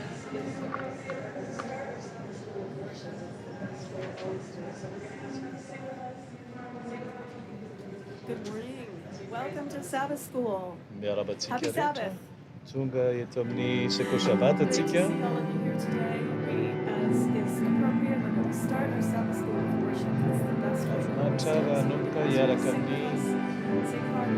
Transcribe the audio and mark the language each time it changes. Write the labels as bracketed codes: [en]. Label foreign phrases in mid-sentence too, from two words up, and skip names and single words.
[en] Good morning. Welcome to Sabbath School. [mg] Miarahaba antsika [en] Happy [mg] rehetra [en] Sabbath. [mg] tonga eto amin'ny sekoly sabata [en] Great to [mg] antsika [en] see all of you here today. As is appropriate, we're going to start our Sabbath School with worship. It's the best way to always [mg] mahafinaritra [en] start. [mg] raha [en] So [mg] hanomboka [en] we're going to [mg] hiaraka [en] sing with [mg] amin'ny [en] us, sing harmony.